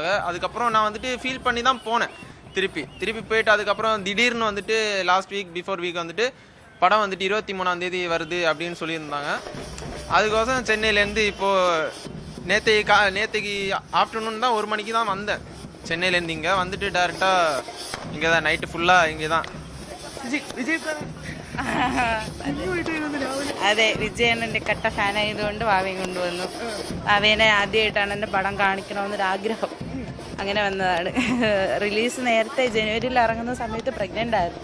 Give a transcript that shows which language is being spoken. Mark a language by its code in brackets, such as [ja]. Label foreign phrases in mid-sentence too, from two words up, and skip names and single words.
[ta] அதுக்கப்புறம் நான் வந்துட்டு ஃபீல் பண்ணி தான் போனேன். திருப்பி போயிட்டு அதுக்கப்புறம் திடீர்னு வந்துட்டு [en] last week before week [ta] வந்துட்டு படம் வந்துட்டு 23ஆம் தேதி வருது அப்படின்னு சொல்லியிருந்தாங்க. அதுக்கோசம் சென்னையிலேருந்து இப்போது நேற்றுக்கு ஆஃப்டர்நூன் தான் 1 மணிக்கு தான் வந்தேன் சென்னையிலேருந்து. இங்கே வந்துட்டு டேரெக்டாக இங்கே தான் நைட்டு ஃபுல்லாக இங்கே தான். [ml] വിജയ് അതെ, വിജയണ്ണൻ്റെ കട്ട ഫാനായതുകൊണ്ട് വാവയും കൊണ്ടുവന്നു. വാവേനെ ആദ്യമായിട്ടാണ് എൻ്റെ പടം കാണിക്കണമെന്നൊരാഗ്രഹം, അങ്ങനെ വന്നതാണ്. റിലീസ് നേരത്തെ ജനുവരിയിൽ ഇറങ്ങുന്ന സമയത്ത് പ്രഗ്നൻ്റ് ആയിരുന്നു.